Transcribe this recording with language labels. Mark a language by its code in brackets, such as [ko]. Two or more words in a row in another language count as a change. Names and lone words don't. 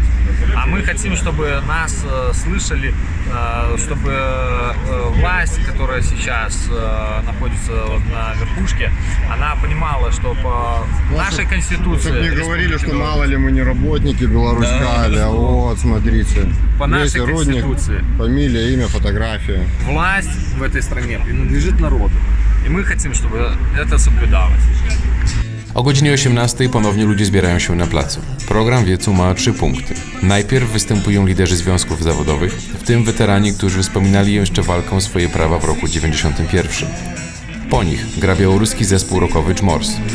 [ru] А мы хотим, чтобы нас слышали, чтобы власть, которая сейчас находится на верхушке, она понимала, что по нашей конституции... Чтобы не говорили, Республики что Беларусь, мало ли мы не работники Беларуськали, Да, а вот, смотрите. По нашей Видите, родник, конституции фамилия, имя, фотография. власть в этой стране принадлежит народу. [pl] I my chcemy, żeby to соблюдалось. O godzinie 18 ponownie ludzie zbierają się na placu. Program wiecu ma 3 punkty. Najpierw występują liderzy związków zawodowych, w tym weterani, którzy wspominali jeszcze walkę o swoje prawa w roku 91. Po nich gra białoruski zespół rockowy Czmors.